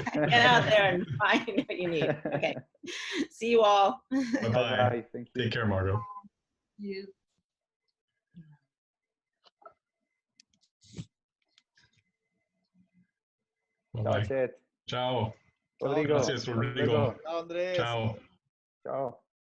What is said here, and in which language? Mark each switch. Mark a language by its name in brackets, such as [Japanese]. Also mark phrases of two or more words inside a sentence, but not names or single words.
[English] Get out there and find what you need. Okay. See you all. Bye-bye. Bye-bye. Thank you. Take care, Margot. You. Ciao, Bye-bye. Chet. Ciao. Rodrigo. Gracias, Rodrigo. Ciao, Andrés. Ciao. Ciao.